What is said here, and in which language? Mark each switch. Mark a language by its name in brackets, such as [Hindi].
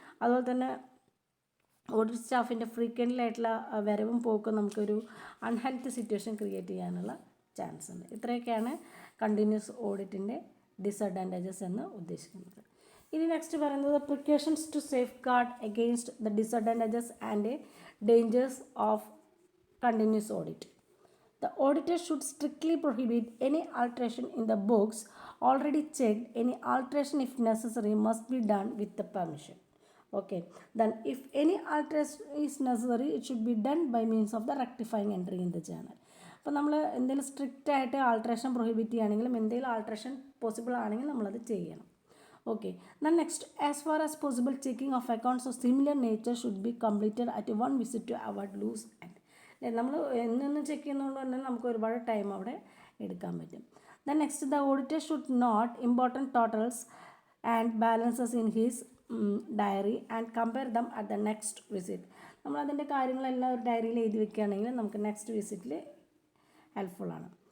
[Malayalam] അതുപോലെ തന്നെ audit സ്റ്റാഫിൻ്റെ frequent ആയിട്ടുള്ള വരവും പോക്കും നമുക്കൊരു അൺഹെൽത്തി സിറ്റുവേഷൻ ക്രിയേറ്റ് ചെയ്യാനുള്ള ചാൻസ് ഉണ്ട്. ഇത്രയൊക്കെയാണ് കണ്ടിന്യൂസ് ഓഡിറ്റിൻ്റെ ഡിസഡ്വാൻറ്റേജസ് എന്ന് ഉദ്ദേശിക്കുന്നത്. ഇനി നെക്സ്റ്റ് പറയുന്നത് [English] Precautions to safeguard against the disadvantages and dangers of continuous audit. The auditor should strictly prohibit any alteration in the books already checked. Any alteration, if necessary, must be done with the permission. Okay. Then, if any alteration is necessary, it should be done by means of the rectifying entry in the journal. [Malayalam] അപ്പോൾ നമ്മൾ എന്തെങ്കിലും strict ആയിട്ട് alteration prohibit ചെയ്യുകയാണെങ്കിലും എന്തെങ്കിലും alteration possible ആണെങ്കിൽ നമ്മളത് ചെയ്യണം. [English] Okay. Then next, as far as possible, checking of accounts of similar nature should be completed at one visit to avoid loose end. [Malayalam] നമ്മൾ എന്നൊന്നും ചെക്ക് ചെയ്യുന്നതുകൊണ്ട് തന്നെ നമുക്ക് ഒരുപാട് ടൈം അവിടെ എടുക്കാൻ പറ്റും. [English] Then next, the auditor should note important totals and balances in his diary and compare them at the next visit. [Malayalam] നമ്മളതിൻ്റെ കാര്യങ്ങളെല്ലാം ഒരു ഡയറിയിൽ എഴുതി വെക്കുകയാണെങ്കിൽ നമുക്ക് നെക്സ്റ്റ് വിസിറ്റിൽ ഹെൽപ്ഫുള്ളാണ്.